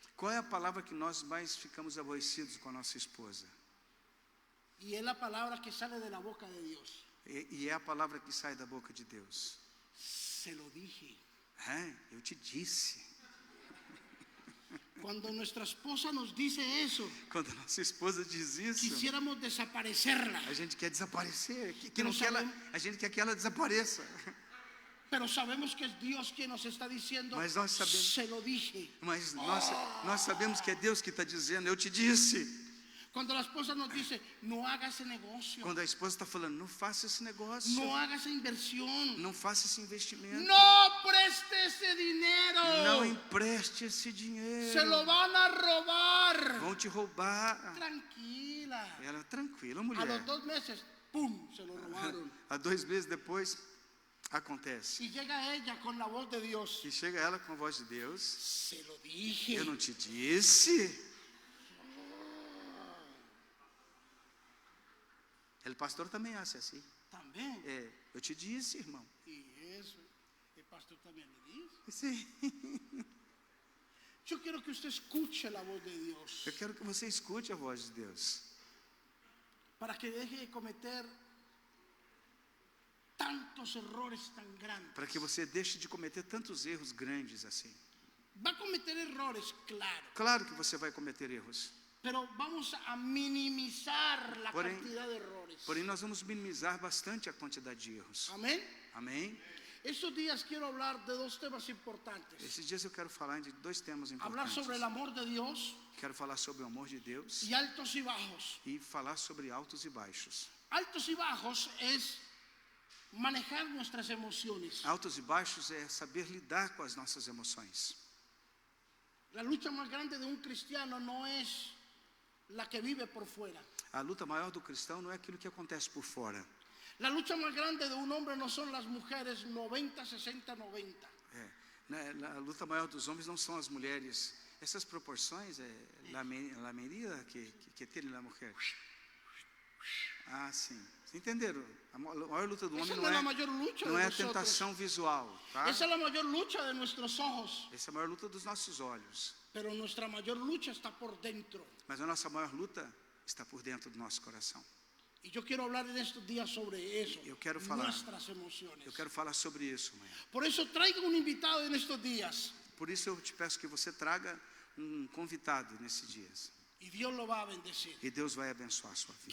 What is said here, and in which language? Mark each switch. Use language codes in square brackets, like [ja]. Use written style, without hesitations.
[pt] Qual é a palavra que nós mais ficamos aborrecidos com a nossa esposa? [es] Y es la palabra que sale de la boca de Dios. [pt] E é a palavra que sai da boca de Deus. [es] Se lo dije. [pt] Eu te disse. [es] Cuando nuestra esposa nos dice eso, [pt] Quando a nossa esposa diz isso, [es] quisiéramos desaparecerla. [pt] a gente quer desaparecer, [es] Pero [pt] a gente quer que ela desapareça. [es] Pero sabemos que es Dios quien nos está diciendo, [pt] Mas nós sabemos- [es] se lo dije. [pt] Mas nós sabemos que é Deus que está dizendo, eu te disse. [es] Cuando la esposa nos dice, no haga ese negocio, [pt] Quando a esposa está falando, não faça esse negócio, [es] no haga esa inversión, [pt] não faça esse investimento, [es] no preste ese dinero, [pt] não empreste esse dinheiro, [es] se lo van a robar. [pt] vão te roubar. [es] Tranquila. [pt] Ela, tranquila, [es] A [pt] mulher. [es] los 2 meses, ¡pum!, se lo robaron. [pt] Há 2 meses depois, acontece. [es] Y llega ella con la voz de Dios. [pt] E chega ela com a voz de Deus, [es] Se lo dije. [pt] eu não te disse? O pastor também hace assim. [es] También. [pt] Eu te disse, irmão. [es] Y eso, el pastor también le dice. [pt] Sim. [es] Yo quiero que usted escuche la voz de Dios. [pt] Eu quero que você escute a voz de Deus. [es] Para que deje de cometer tantos errores tan grandes. [pt] Para que você deixe de cometer tantos erros grandes assim. [es] Va a cometer errores, claro. [pt] Claro que você vai cometer erros. [es] Pero vamos a minimizar la [pt] Porém- [es] cantidad de errores. [pt] Porém, nós vamos minimizar bastante a quantidade de erros. [es] Amén. [pt] Amém? [es] Estos días quiero hablar de 2 temas importantes. [pt] Esses dias eu quero falar de 2 temas [es] Hablar [pt] importantes. [es] sobre el amor de Dios [pt] Quero falar sobre o amor de Deus [es] y altos y bajos. [pt] e falar sobre altos e baixos. [es] Altos y bajos es manejar nuestras emociones. [pt] Altos e baixos é saber lidar com as nossas emoções. [es] La lucha más grande de un cristiano no es la que vive por fuera. [pt] A luta maior do cristão não é aquilo que acontece por fora. [es] La lucha más grande de un hombre no son las mujeres 90, 60, 90. [pt] A luta maior dos homens não são as mulheres. Essas proporções la medida que tem a mulher. Ah, sim. Entenderam? A maior luta do homem [es] Esa es la mayor lucha [pt] não [es] de [pt] é a [es] nosotros. [pt] tentação visual, tá? [es] Esa es la mayor lucha de nuestros ojos. [pt] Essa é a maior luta dos nossos olhos. [es] Pero nuestra mayor lucha está por dentro. [pt] Mas a nossa maior luta está por dentro do nosso coração. [es] Y yo quiero hablar en estos días sobre eso. [pt] Eu quero falar. [es] Nuestras emociones. [pt] Eu quero falar sobre isso amanhã. [es] Por eso traigo un invitado en estos días. [pt] Por isso eu te peço que você traga um convidado nesses dias. [es] Y Dios lo va a bendecir. [pt] E Deus vai abençoar a sua vida.